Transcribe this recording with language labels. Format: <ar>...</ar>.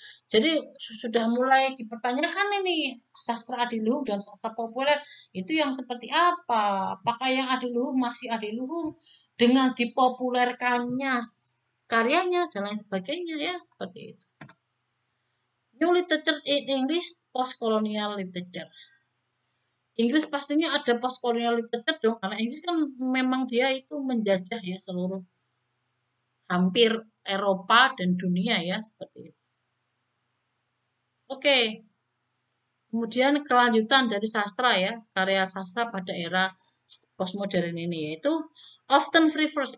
<id>Jadi sudah mulai dipertanyakan ini sastra adiluhung dan sastra populer itu yang seperti apa? Apakah yang adiluhung masih adiluhung dengan dipopulerkannya karyanya dan lain sebagainya ya seperti itu.</id> <en>New literature in English, post-colonial literature.</en> <id>Inggris pastinya ada post-colonial literature dong, karena Inggris kan memang dia itu menjajah ya seluruh hampir Eropa dan dunia ya seperti itu. Oke, kemudian kelanjutan dari sastra ya, karya sastra pada era postmodern ini yaitu</id> <en>often free verse.</en>